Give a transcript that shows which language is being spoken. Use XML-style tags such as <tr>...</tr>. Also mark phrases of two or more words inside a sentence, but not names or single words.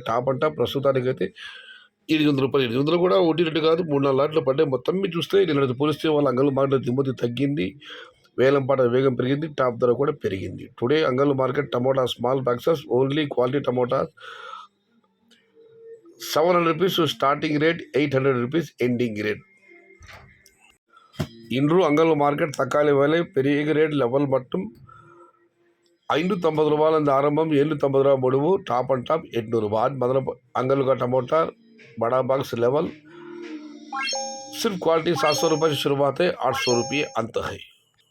<te>టాప్ అంటా ప్రస్తుతానికైతే రూ. 800. 800 కూడా 1-2 కాదు, 3-4 లాట్లు పడ్డాయి. మొత్తం మీరు చూస్తే నిన్నటి పోలిస్తే వాళ్ళ అంగళ్ళు మార్కెట్ దిగుమతి తగ్గింది. వేలం పాట వేగం పెరిగింది. టాప్ ధర కూడా పెరిగింది.</te> <en>today Angallu market tomato small boxes only quality tomato ₹700 starting rate, ₹800 ending rate.</en> <ta>இன்று அங்கல் மார்க்கெட் தக்காளி விலை பெரிய</ta> <en>rate level</en> <ta>மட்டும் ₹590 ஆரம்பம், ₹750 முடிவு.</ta> <en>top and top ₹800 మొదలు.</en> <hi>अंगल का टमाटर बड़ा</hi> <en>box level</en> <hi>सिर्फ क्वालिटी ₹700 से शुरुआत है, ₹800 अंत है.</hi>